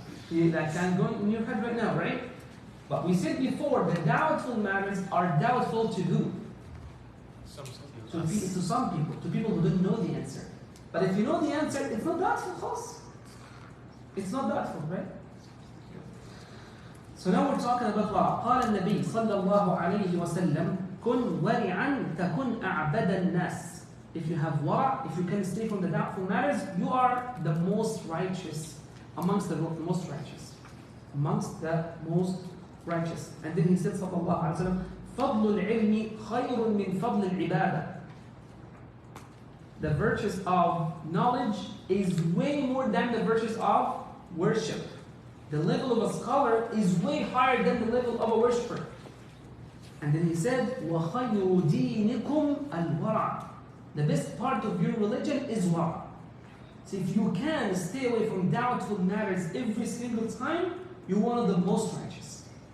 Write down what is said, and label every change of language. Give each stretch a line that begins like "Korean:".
English: That can go in your head right now, right? But we said before, the doubtful matters are doubtful to who? To some people, to people who don't know the answer. But if you know the answer, it's not doubtful, خلاص. It's not doubtful, right? So now we're talking about wara'.
Arabic: قال النبي صلى الله عليه وسلم كن ورعا تكن أعبد الناس.
English: If you have wara', if you can stay from the doubtful matters, you are the most righteous amongst the most righteous. Amongst the most righteous. And then he said
Arabic: صلى الله عليه وسلم فضل العلم خير من فضل العبادة.
English: The virtues of knowledge is way more than the virtues of worship. The level of a scholar is way higher than the level of a worshipper. And then he said,
Arabic: وَخَيْرُ دِينِكُمْ الْوَرَعَ.
English: The best part of your religion is wara'. So if you can stay away from doubtful matters every single time, you're one of the most righteous.